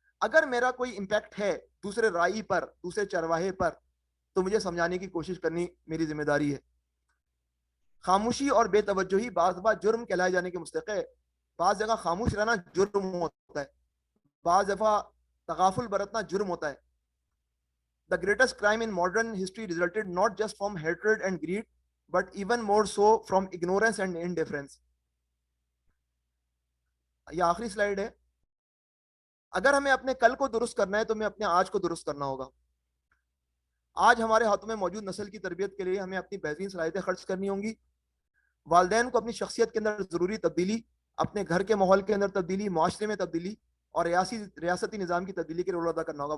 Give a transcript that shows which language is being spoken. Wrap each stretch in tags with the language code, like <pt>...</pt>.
<ur>اگر میرا کوئی امپیکٹ ہے دوسرے رائی پر, دوسرے چرواہے پر, تو مجھے سمجھانے کی کوشش کرنی میری ذمہ داری ہے. خاموشی اور بے توجہی بعض بات جرم کہلائے جانے کے مستحق ہے. بعض جگہ خاموش رہنا جرم ہوتا ہے, بعض دفعہ تغافل برتنا جرم ہوتا ہے.</ur> <en>The greatest crime in modern history resulted not just from hatred and greed, but even more so from ignorance and indifference.</en> <ur>یہ آخری سلائیڈ ہے. اگر ہمیں اپنے کل کو درست کرنا ہے تو ہمیں اپنے آج کو درست کرنا ہوگا. آج ہمارے ہاتھوں میں موجود نسل کی تربیت کے لیے ہمیں اپنی بہترین صلاحیتیں خرچ کرنی ہوں گی. والدین کو اپنی شخصیت کے اندر ضروری تبدیلی, اپنے گھر کے ماحول کے اندر تبدیلی, معاشرے میں تبدیلی اور ریاستی نظام کی تبدیلی کے رول ادا کرنا ہوگا.</ur>